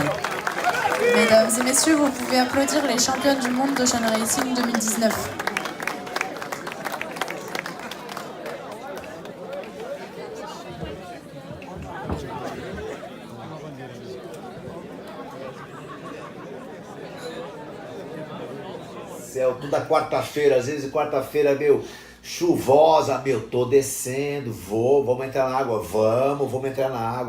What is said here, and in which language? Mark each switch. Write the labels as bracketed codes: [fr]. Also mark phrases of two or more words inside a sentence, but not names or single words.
[fr] Mesdames et messieurs, vous pouvez applaudir les championnes du monde d'Ocean Racing 2019. [pt] Céu, toda quarta-feira, às vezes quarta-feira, meu, chuvosa, meu, tô descendo, vamos entrar na água, vamos entrar na água.